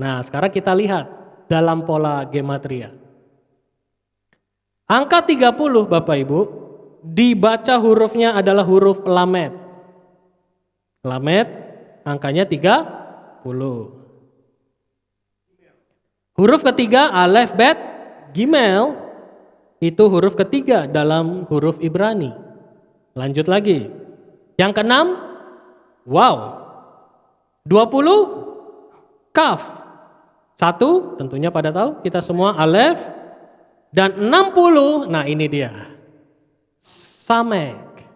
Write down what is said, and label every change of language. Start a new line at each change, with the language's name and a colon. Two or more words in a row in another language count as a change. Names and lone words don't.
Indonesian: Nah, sekarang kita lihat dalam pola gematria. Angka 30 Bapak Ibu, dibaca hurufnya adalah huruf lamet. Lamet, angkanya 30. Huruf ketiga,
Hebrew: אלף, בית, גימל,
Indonesian: itu huruf ketiga dalam huruf Ibrani. Lanjut lagi. Yang keenam, wow. 20, kaf. 1, tentunya pada tahu, kita semua alef. Dan 60, nah ini dia. Samek.